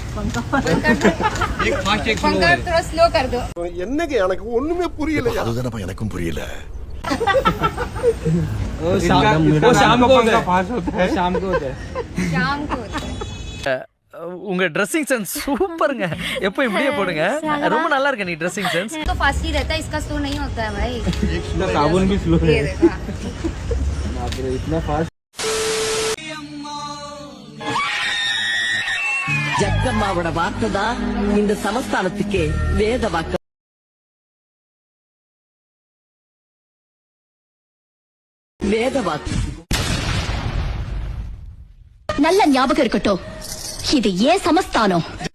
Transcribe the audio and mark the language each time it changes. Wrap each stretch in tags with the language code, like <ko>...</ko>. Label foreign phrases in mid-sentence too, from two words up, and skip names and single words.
<hi>थोड़ा स्लो कर दो.</hi> <ta>என்னங்க எனக்கு ஒண்ணுமே புரியல. அதுதானப்பா எனக்கும் புரியல.</ta> <hi>शाम को फास्ट होता है. शाम को होता है. शाम को</hi> <ta>உங்க</ta> <en>dressing sense</en> <ta>சூப்பருங்க. எப்போ இப்படியே போடுங்க. ரொம்ப நல்லா இருக்கு நீ</ta> <en>dressing sense.</en> <hi>तो फास्ट ही रहता है, इसका स्लो नहीं होता है भाई. साबुन भी स्लो है. इतना फास्ट.</hi> <ta>ஜக்கம்மாவோட வார்த்தை தான் இந்த சமஸ்தானத்துக்கே வேத வாக்கு. வேத வாக்கு நல்ல ஞாபகம் இருக்கட்டும், இது ஏன் சமஸ்தானம்.</ta>